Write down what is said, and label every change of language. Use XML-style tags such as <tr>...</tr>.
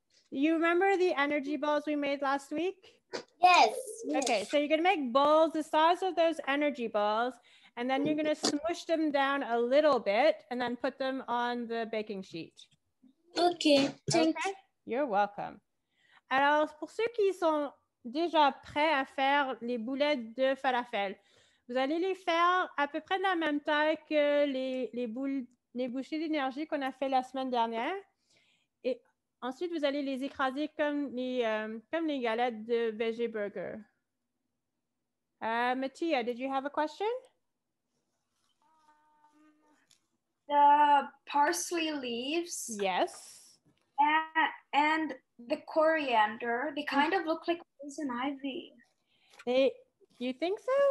<en>You remember the energy balls we made last week? Yes. Okay, so you're gonna make balls the size of those energy balls, and then you're gonna smush them down a little bit and then put them on the baking sheet. Okay, thank you. You're welcome.</en> <fr>Alors, pour ceux qui sont déjà prêts à faire les boulettes de falafel, Vous allez les faire à peu près de la même taille que les bouchées d'énergie qu'on a fait la semaine dernière. Et ensuite, vous allez les écraser comme les galettes de Veggie Burger.</fr> <en>Mattia, did you have a question? The parsley leaves. Yes. And the coriander, they kind of look like poison ivy. You think so?</en>